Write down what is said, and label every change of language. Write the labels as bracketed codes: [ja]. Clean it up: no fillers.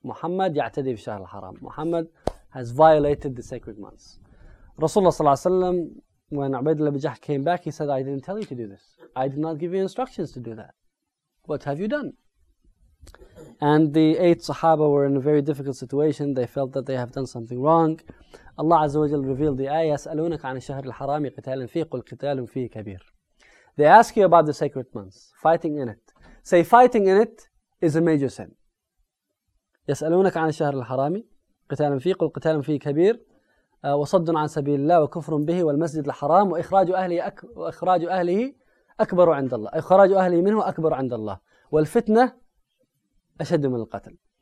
[ar] Muhammad ya'tadi fi shahr al-haram. [en] Muhammad has violated the sacred months. Rasulullah sallallahu alayhi wa sallam, when Ubaydullah bin Jahsh came back, he said, I didn't tell you to do this. I did not give you instructions to do that. What have you done? And the eight Sahaba were in a very difficult situation. They felt that they have done something wrong. [ar] Allah Azza wa Jal revealed the ayah, يَسْأَلُونَكَ عَنِ الشَّهْرِ الْحَرَامِ قِتَالٍ فِيهِ قُلْ قِتَالٍ فِيهِ كَبِيرٍ. [en] They ask you about the sacred months, fighting in it. Say, fighting in it is a major sin. [ar] يَسْأَلُونَكَ عَنِ الشَّهْرِ الْحَرَامِ قِتَالٍ فِيهِ قُلْ قِتَالٍ فِيهِ كَبِيرٍ وَصَدٌ عَنْ سَبِيلِ اللَّهِ وَكُفْرٌ بِهِ وَالْمَسْجِدِ الْحَرَامِ وَإِخْرَاجُ أَهْلِهِ أَكْبَرُ عِنْدَ اللَّهِ إِخْرَاجُ أَهْلِهِ مِنْهُ أَكْبَرُ عِنْدَ اللَّهِ وَالْفِتْنَةُ أَشَدُّ مِنَ الْقَتْلِ.